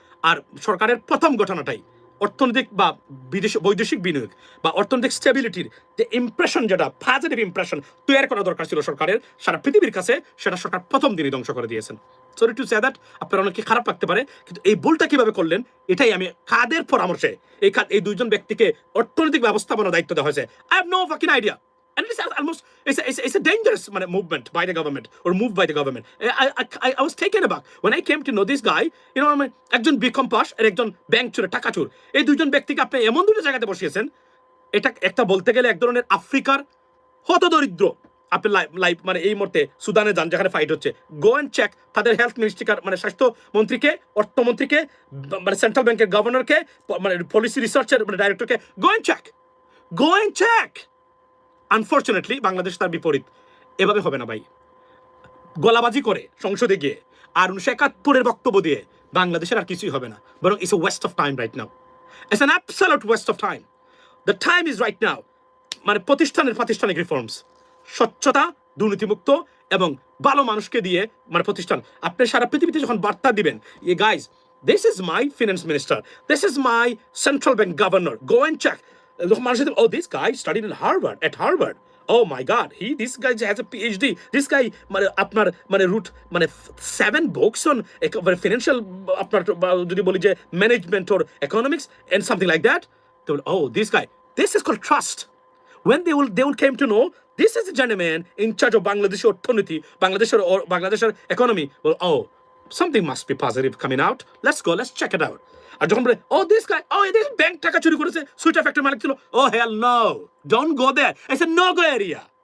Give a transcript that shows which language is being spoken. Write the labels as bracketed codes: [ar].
[bn] আর সরকারের প্রথম ঘটনাটাই অর্থনৈতিক বা বৈদেশিক বিনিয়োগ বা অর্থনৈতিক স্টেবিলিটির যে ইমপ্রেশন, যেটা পজিটিভ ইমপ্রেশন তৈরি করা দরকার ছিল সরকারের সারা পৃথিবীর কাছে, সেটা সরকার প্রথম দিনই ধ্বংস করে দিয়েছেন। [en] sorry to say that, [bn] আপনার অনেকে খারাপ লাগতে পারে, কিন্তু এই ভুলটা কিভাবে করলেন এটাই আমি কাদের পরামর্শে এই দুইজন ব্যক্তিকে অর্থনৈতিক ব্যবস্থাপনার দায়িত্ব দেওয়া হয়েছে। [en] I have no fucking idea. And it's almost it's a dangerous movement by the government or move by the government. I was taken aback when I came to know this guy. You know, [bn] একজন BCom pass আর একজন bank চোর, টাকা চোর, এই দুইজন ব্যক্তিকে আপনি এমন দুটো জায়গাতে বসিয়েছেন, এটা একটা বলতে গেলে এক ধরনের আফ্রিকার হতদরিদ্র। আপনি লাইভ মানে এই মুহূর্তে সুদানে যান, যেখানে ফাইট হচ্ছে, [en] go and check [bn] তাদের হেলথ মিনিস্ট্রিকার মানে স্বাস্থ্যমন্ত্রীকে, অর্থমন্ত্রীকে, মানে সেন্ট্রাল ব্যাংকের গভর্নরকে, মানে পলিসি রিসার্চের মানে ডাইরেক্টরকে, go and check. Unfortunately Bangladesh তার বিপরীত। এভাবে হবে না ভাই। গলাবাজি করে সংসদে গিয়ে আর 1971 বক্তব্য দিয়ে বাংলাদেশের আর কিছুই হবে না, বরং [en] It's a waste of time right now. It's an absolute waste of time. The time is right now. [bn] মানে প্রাতিষ্ঠানিক রিফর্মস, স্বচ্ছতা, দুর্নীতিমুক্ত এবং ভালো মানুষকে দিয়ে মানে প্রতিষ্ঠান। আপনি সারা পৃথিবীতে যখন বার্তা দিবেন, [en] ইয়ে guys, this is my finance minister, this is my central bank governor, go and check. [bn] মানুষের [en] oh, this guy studied in Harvard. Oh my God, this guy has a PhD. This guy [bn] মানে আপনার মানে root মানে [en] 7 books on financial [bn] আপনার যদি বলি যে management [en] or economics and something like that. They will, oh, this guy, this is called trust. When they will came to know this is a gentleman in charge of Bangladesh [bn] অর্থনীতি, বাংলাদেশের [en] economy. Well, oh, something must be positive coming out. Let's go, let's check it out. [bn] আর যখন বলে [en] oh this guy, ও [bn] এদের bank টাকা চুরি করেছে, সুইটা factory মালিক ছিল, [en] Oh hell no, don't go there, it's a no go area.